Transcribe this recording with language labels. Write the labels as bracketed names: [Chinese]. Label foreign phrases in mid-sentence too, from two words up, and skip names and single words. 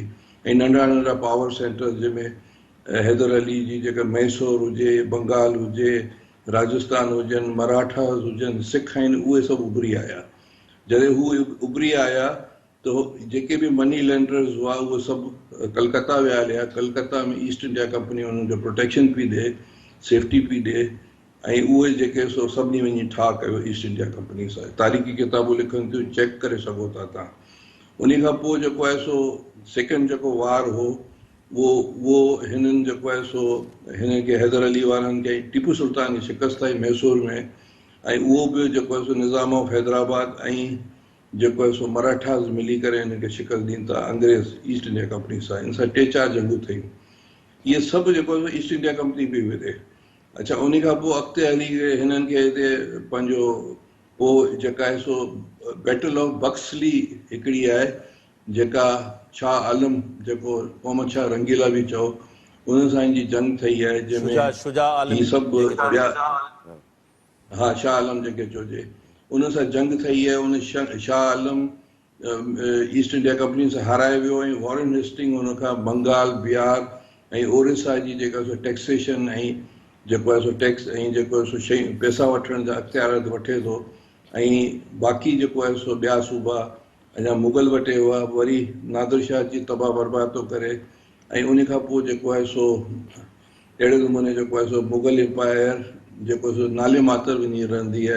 [Sindhi] ऐं नंढा नंढा [English] power centers [Sindhi] जंहिंमें हैदर अली जी जेका मैसूर हुजे, बंगाल हुजे, राजस्थान हुजनि, मराठास हुजनि, सिख आहिनि, उहे सभु उभरी आया। जॾहिं हू उभरी आया त जेके बि [English] money lenders [Sindhi] हुआ उहे सभु कलकत्ता विया हलिया। कलकत्ता में ईस्ट इंडिया कंपनी हुननि जो प्रोटेक्शन पई ॾिए, सेफ्टी पई ॾिए, ऐं उहे जेके सो सभिनी वञी ठा कयो ईस्ट इंडिया कंपनी सां। तारीख़ी किताबूं लिखनि थियूं, चेक करे सघो था तव्हां। उन खां पोइ जेको आहे सो सेकेंड जेको वार हो उहो हिननि जेको आहे सो हिन खे हैदर अली वारनि खे टीपू सुल्तान खे शिकस्त आई मैसूर में। ऐं उहो बि जेको आहे सो निज़ाम ऑफ हैदराबाद ऐं जेको आहे सो मराठास मिली करे हिनखे शिकस्त ॾींदा था अंग्रेज़ ईस्ट इंडिया कंपनी सां। इन सां 3-4 जंगूं थियूं। इहे सभु जेको आहे ईस्ट इंडिया कंपनी पई विधे। अच्छा, उन खां पोइ अॻिते हली करे हिननि खे हिते पंहिंजो पोइ जेका आहे सो बैटल ऑफ बक्सली हिकिड़ी आहे, जेका शाह आलम जेको मोहम्मद शाह रंगीला बि चओ, उन सां जी जंग ठही आहे, जंहिंमें ही सभु ॿिया, हा शाह आलम जेके चइजे, उन सां जंग ठही आहे। उन शाह आलम ईस्ट इंडिया कंपनी सां हाराए वियो ऐं वॉरेन हेस्टिंग हुन खां बंगाल, बिहार ऐं ओडिशा जी जेका सो टैक्सेशन ऐं जेको आहे सो टैक्स ऐं जेको आहे सो शयूं पैसा वठण जा अख़्तियार वठे थो। ऐं बाक़ी जेको आहे सो ॿिया सूबा अञा मुगल वटि हुआ, वरी नादिर शाह जी तबाह बर्बाद थो करे। ऐं उन खां पोइ जेको आहे सो अहिड़े नमूने जेको आहे सो मुगल एम्पायर जेको सो नाले मातर वञी रहंदी आहे।